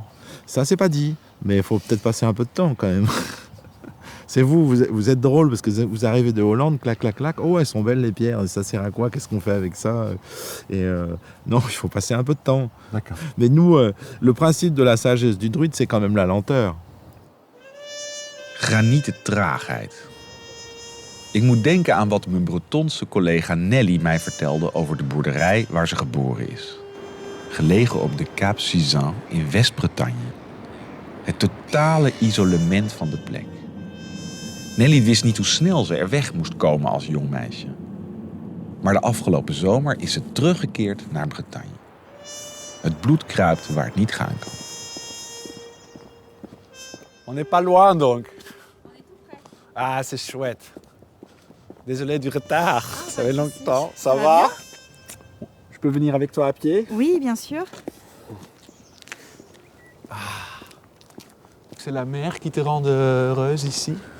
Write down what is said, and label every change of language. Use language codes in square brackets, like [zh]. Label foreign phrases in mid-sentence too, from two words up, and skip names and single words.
[fr] Ça, c'est pas dit, mais il faut peut-être passer un peu de temps, quand même. C'est vous êtes drôle, parce que vous arrivez de Hollande, clac, clac, clac. Oh, elles sont belles, les pierres. Ça sert à quoi? Qu'est-ce qu'on fait avec ça? Et non, il faut passer un peu de temps. D'accord. Mais nous, le principe de la sagesse du druide, c'est quand même la lenteur. [nl] Granieten traagheid. Ik moet denken aan wat mijn Bretonse collega Nelly mij vertelde over de boerderij waar ze geboren is. Gelegen op de Cap Sizun in West-Bretagne. Het totale isolement van de plek. Nelly wist niet hoe snel ze er weg moest komen als jong meisje. Maar de afgelopen zomer is ze teruggekeerd naar Bretagne. Het bloed kruipt waar het niet gaan kan. [fr] On n'est pas loin donc. Ah, c'est chouette. Désolé du retard. Ça fait longtemps. Ça va? Je peux venir avec toi à pied? Oui, bien sûr. C'est la mer qui te rend heureuse ici?